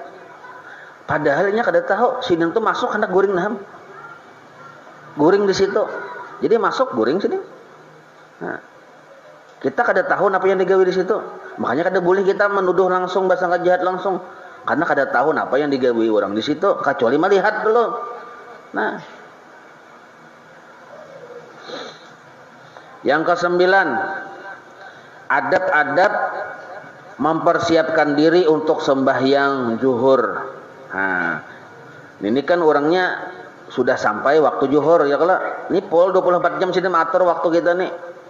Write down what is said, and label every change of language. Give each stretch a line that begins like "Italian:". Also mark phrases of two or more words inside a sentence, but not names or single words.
Banjar: Padahal nya kada tahu sidin tuh masuk hendak guring naham. Guring di situ. Jadi masuk guring sidin. Nah, kita kada tahu apa yang digawi di situ. Makanya kada boleh kita menuduh langsung bahasa jahat langsung. Karena kada tahu apa yang digawi orang di situ kecuali melihat dulu. Nah, yang kesembilan, adab-adab mempersiapkan diri untuk sembahyang zuhur. Nah, ini kan orangnya sudah sampai waktu zuhur ya kalau ini pol 24 jam sini atur waktu kita nih.